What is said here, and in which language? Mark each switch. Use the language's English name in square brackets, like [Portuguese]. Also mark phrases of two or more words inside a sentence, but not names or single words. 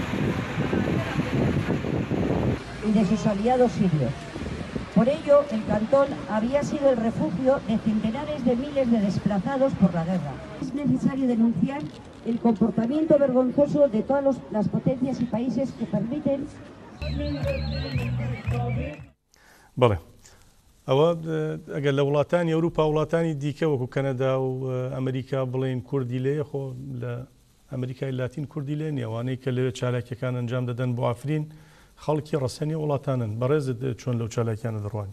[Spanish] Y de sus aliados sirios. Por ello, el cantón había sido el refugio de centenares de miles de desplazados por la guerra. Es necesario denunciar el comportamiento vergonzoso de todas las potencias y países que permiten... [Central Kurdish] بەڵێ ئەوە ئەگەر لە وڵاتانی ئەوروپا وڵاتانی دیکە وەکو کەنەدا و ئەمریکا بڵێن کوردی لێ خۆ لە ئەمریکای لاتین کوردی لێ نیەوانەی کە لەوێ چالاکیەکان ئەنجام دەدەن بۆ ئافرین خەڵکی ڕەسەنی وڵاتانن بەڕێزت چۆن لەو چالاکیانە دەڕوانی